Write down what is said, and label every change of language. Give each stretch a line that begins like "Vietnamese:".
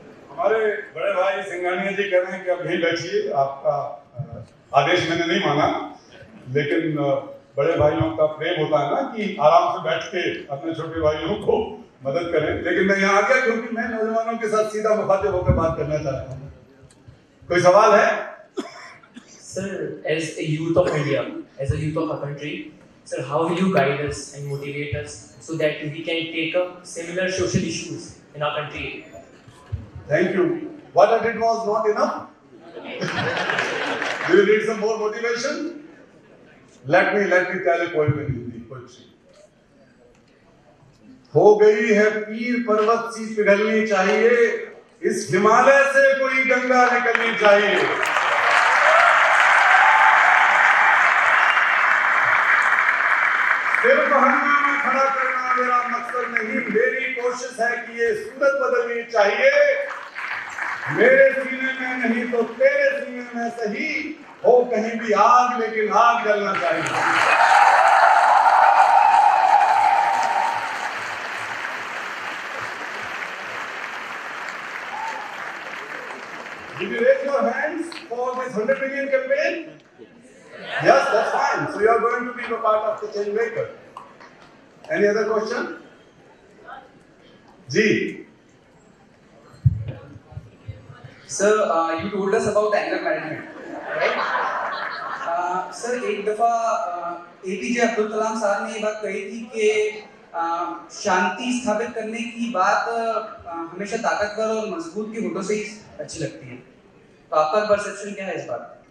Hindi: हमारे बड़े भाई सिंघानिया जी कह रहे हैं कि अब यहीं बैठिए, आपका आदेश मैंने नहीं माना, लेकिन बड़े भाइयों का प्रेम होता है ना कि आराम से बैठ के अपने छोटे भाइयों को मदद करें। लेकिन मैं यहाँ आ गया क्योंकि मैं नौजवानों के साथ सीधा मुखातिब होकर बात करना चाहता हूँ। कोई सवाल है?
English: Sir, as a youth of India, as a youth of our country, sir, how will you guide us and motivate us so that we can take up similar social issues in our country? Thank you. What I did was not enough. Do you need some more motivation? Let me tell a poem in Hindi, poetry.
Hindi: हो गई है पीर पर्वत सी पिघलनी चाहिए, इस हिमालय से कोई गंगा निकलनी चाहिए। सिर्फ हंगामा खड़ा करना मेरा मकसद नहीं, मेरी कोशिश है कि ये सूरत बदलनी चाहिए। मेरे सीने में नहीं तो तेरे सीने में सही, हो कहीं भी आग लेकिन आग जलना चाहिए।
English: Did you raise your hands for this 100 million campaign? Yes, that's fine. So you are going to be a part of the change maker. Any other question? Ji. Sir, you told us about anger management, right?
Hindi: Sir, एक दफा APJ Abdul Kalam साहब ने ये बात कही थी कि शांति स्थापित करने की बात हमेशा ताकतवर और मजबूत के होठों से ही अच्छी लगती है। तो आपका परसेप्शन क्या है इस बात?